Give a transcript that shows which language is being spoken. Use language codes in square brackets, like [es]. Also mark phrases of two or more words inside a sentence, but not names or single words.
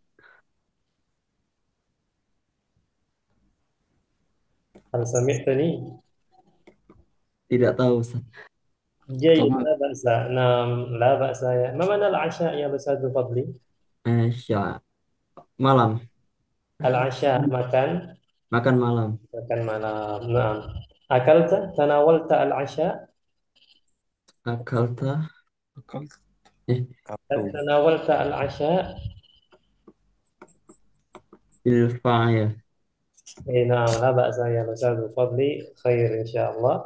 [ar] هل سمعتني؟ [ms] Tidak tahu Ustaz. [ar] جيد، طبعا لا بأس. نعم، لا بأس. ما معنى العشاء يا أستاذ فضلي؟ [ms] Sya malam, العشاء makan. makan malam. makan malam. [ar] نعم. أكلت، تناولت العشاء. Akalta أكلت eh Kartu. تناولت العشاء. بالفاعل. إيه نعم، لا بأس يا أستاذ فضلي، خير إن شاء الله.